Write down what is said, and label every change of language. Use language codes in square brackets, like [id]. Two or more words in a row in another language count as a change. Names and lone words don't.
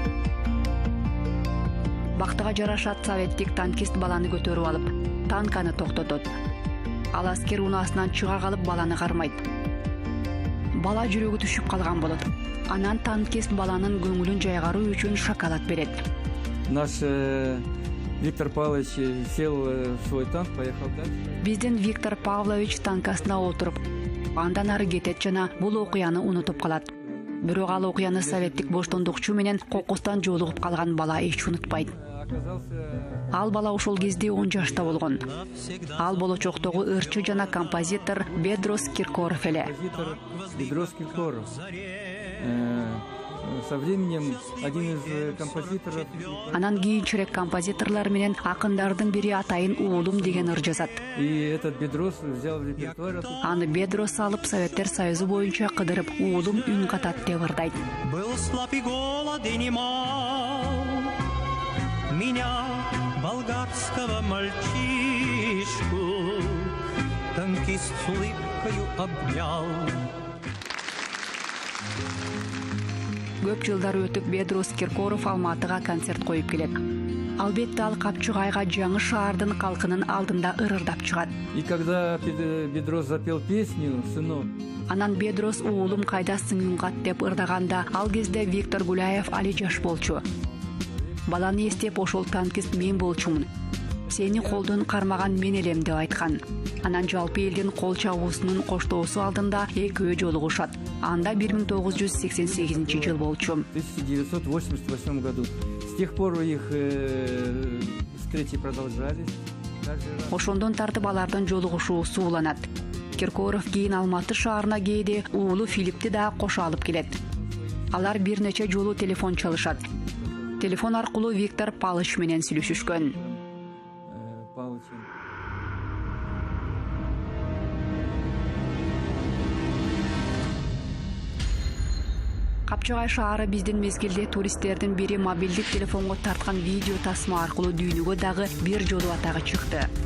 [ky] Бактыга жарашат, советтик танкист баланы көтөрүп алып, танканы токтотот. Ал аскер унаасынан чыга калып баланы кармайт. Бала жүрөгү түшүп калган болот. Анан танкист баланын көңүлүн жайгаруу үчүн шоколад берет. [ru] Наш Виктор Павлович сел в свой танк, поехал дальше. [ky] Биздин Виктор Павлович танкасына отуруп, андан ары кетет жана бул окуяны унутуп калат. Бирок ал окуяны советтик боштондукчу менен кокустан жолугуп калган бала эч унутпайт. Ал бала ошол кезде 10 жашта болгон. Ал болочоктогу ырчы жана композитор Бедрос Киркоров эле. Бедрос Киркоров. [ru] Со временем один из композиторов. [ky] Анан кийинчерээк композиторлор менен акындардын бири атайын уулум деген ыр жазат. [ru] И этот Бедрос взял в репертуар. [ky] Аны Бедрос алып Советтер Союзу боюнча кыдырып уулум үн катат деп ырдайт. [ru] Был слаб и голоден и мал, меня, болгарского мальчишку, танкист с улыбкою обнял. [ky] Көп жылдар өтүп Бедрос Киркоров Алматыга концерт коюп келет. Албетте ал Капчыгайга жаңы шаардын калкынын алдында ырырдап чыгат. [ru] И когда Бедрос запел песню «Сынок», [ky] анан Бедрос уулум кайдасың үнгат деп ырдаганда, ал кезде Виктор Гуляев али жаш болчу. Баланы эстеп ошол танкист мен болчумун. Сени колдон кармаган мен элем деп айткан. Анан жалпы элдин кол чабуусунун коштоосу алдында экөө жолугушат. Анда 1988 жыл болчу. [ru] в 1988 году. С тех пор их встречи продолжались. [ky] Ошондон тартып алардын жолугушуусу уланат. Киркоров кийин Алматы шаарына кээде уулу Филипти да кошо алып келет. Алар бир нече жолу телефон чалышат. Телефон аркылуу Виктор Палыч менен сүйлөшүшкөн. Капчыгай шаары биздин мезгилде туристтердин бири мобилдик телефонго тарткан видео тасма аркылуу дүйнөгө дагы бир жолу атагы чыкты.